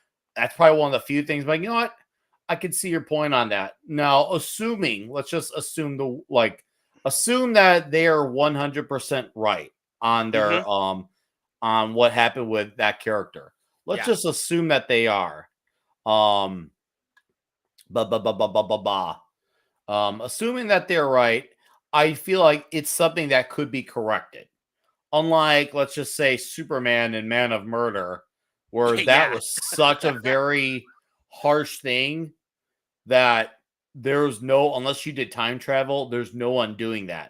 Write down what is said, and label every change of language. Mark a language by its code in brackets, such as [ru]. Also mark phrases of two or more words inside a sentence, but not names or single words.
[en] That's probably one of the few things. But you know what? I can see your point on that. Now, assuming, let's just assume assume that they are 100% right on Mhm. their on what happened with that character. Let's Yeah. just assume that they are. Um, Ba ba ba ba ba ba ba. Assuming that they're right, I feel like it's something that could be corrected. Unlike, let's just say, Superman and Man of Murder, where that Yeah. was such a very harsh thing that there's no, unless you did time travel, there's no undoing that.